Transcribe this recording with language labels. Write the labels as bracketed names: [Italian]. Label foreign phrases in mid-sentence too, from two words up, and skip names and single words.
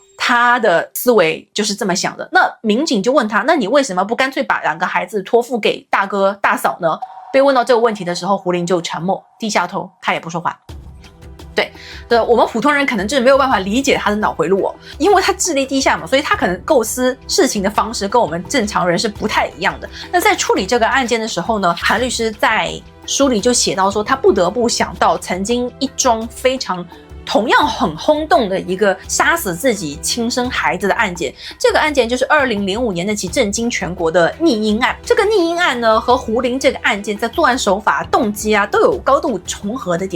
[Chinese] 他的思維就是這麼想的。那民警就問他，那你為什麼不乾脆把2個孩子托付給大哥大嫂呢？被問到這個問題的時候，胡林就沉默，低下頭，他也不說話。對，我們普通人可能就是沒有辦法理解他的腦回路哦，因為他智力低下嘛，所以他可能構思事情的方式跟我們正常人是不太一樣的。那在處理這個案件的時候呢，韓律師在書裡就寫到說，他不得不想到曾經一樁非常同樣很轟動的一個殺死自己親生孩子的案件。這個案件就是2005年那起震驚全國的溺嬰案。這個溺嬰案呢，和胡林這個案件在作案手法、動機啊都有高度重合的點。